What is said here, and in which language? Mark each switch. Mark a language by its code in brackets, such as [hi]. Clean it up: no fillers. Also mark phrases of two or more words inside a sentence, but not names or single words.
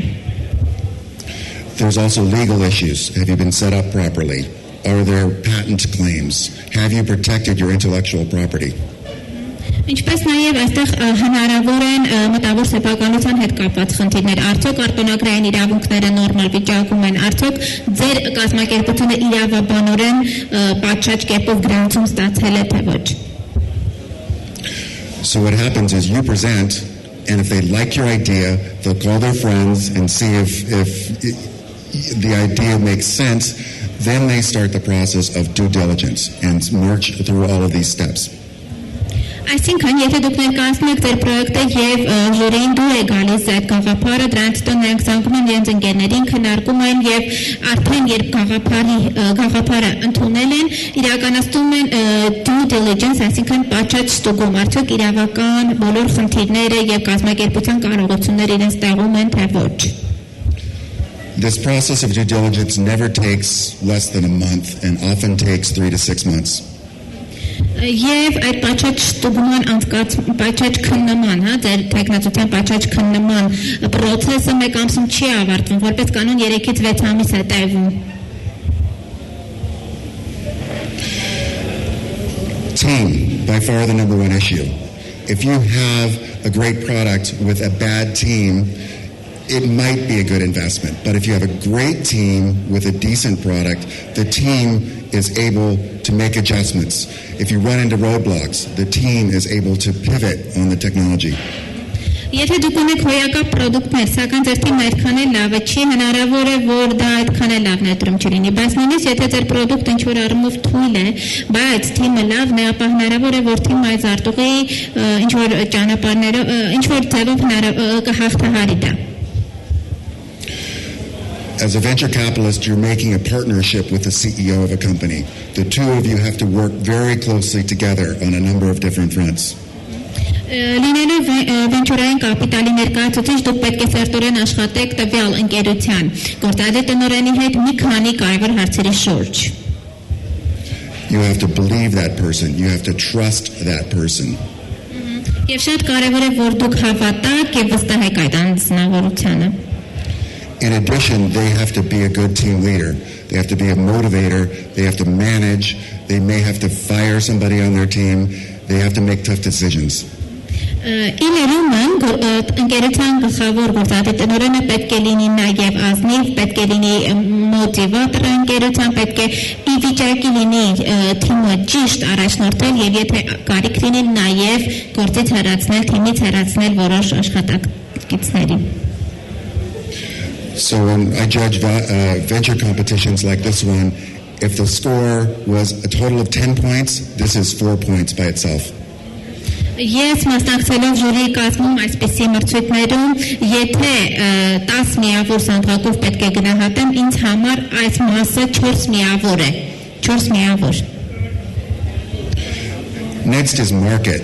[en] There's also legal issues. Have you been set up properly? Are there patent claims? Have you protected your intellectual property? [hy] Ինչպես նաև այստեղ հնարավոր են մտավոր սեփականության հետ կապված խնդիրներ, արդյոք արտոնագրային իրավունքները նորմալ վիճակում են, արդյոք ձեր կազմակերպությունը իրավաբանորեն պատշաճ կերպով գրանցում ստացել է թե ոչ։ [en] So what happens is you present, and if they like your idea, they'll call their friends and see if the idea makes sense, then they start the process of due diligence and march through all of these steps. [hy] Այսինքն, եթե դուք ներկայացնեք ձեր պրոյեկտը եւ ժյուրին դուր է գալիս այդ գաղափարը, դրանից հետո նրանք զանգում են իրենց ընկերներին, քննարկում են եւ արդեն երբ գաղափարը ընդունել են, իրականացնում են [en] due diligence, [hy] այսինքն պատշաճ ստուգում, արդյոք իրավական բոլոր խնդիրները եւ կազմակերպության կարողությունները իրենց տեղում են թե ոչ։ [en] This process of due diligence never takes less than a month and often takes 3 to 6 months. [hy] Եվ այդ պատշաճ ստուգման պատշաճ քննման, ձեր տեխնացիության պատշաճ քննման process-ը մեկ ամսում չի ավարտվում, որպես կանոն 3-ից 6 ամիս է տևում։ [en] Team, by far the number one issue. If you have a great product with a bad team, it might be a good investment. But if you have a great team with a decent product, the team is able to make adjustments. If you run into roadblocks, the team is able to pivot on the technology. [hy] Եթե դուք ունեք հոյակապ պրոդուկտներ, սակայն ձեր թիմը այդքան էլ լավը չի, հնարավոր է, որ դա այդքան էլ լավ ներդրում չլինի, բայց նույնիսկ եթե ձեր պրոդուկտը ինչ-որ առումով թույլ է, բայց թիմը լավն է, ապա հնարավոր է, որ թիմը այդ զարտուղի ինչ-որ ճանապարհներով, ինչ-որ ձևով կհաղթահարի դա։ [en] As a venture capitalist, you're making a partnership with the CEO of a company. The two of you have to work very closely together on a number of different fronts. [hy] Լինելով վենչուրային կապիտալի ներկայացուցիչ, դուք պետք է սերտորեն աշխատեք տվյալ ընկերության գործադիր տնօրենի հետ մի քանի կարևոր հարցերի շուրջ։ [en] You have to believe that person. You have to trust that person. [hy] Եվ շատ կարևոր է, որ դուք հավատաք եւ վստահեք այդ անձնավորությանը։ [en] In addition, they have to be a good team leader. They have to be a motivator. They have to manage. They may have to fire somebody on their team. They have to make tough decisions. [hy] Իներումն ընկերության գլխավոր գործադիր տնօրենը պետք է լինի նաև ազնիվ, պետք է լինի մոտիվատոր ընկերության, պետք է ի վիճակի լինի թիմը ճիշտ առաջնորդել եւ եթե կարիք լինի նաև գործից հեռացնել, թիմից հեռացնել որոշ աշխատակիցների։ [en] So when I judge venture competitions like this one, if the score was a total of 10 points, this is 4 points by itself. [hy] Ես մասնակցելով ժյուրի կազմում այսպիսի մրցույթներում, եթե 10 միավոր սանդղակով պետք է գնահատեմ, ինձ համար այս մասը 4 միավոր է, 4 միավոր։ [en] Next is market.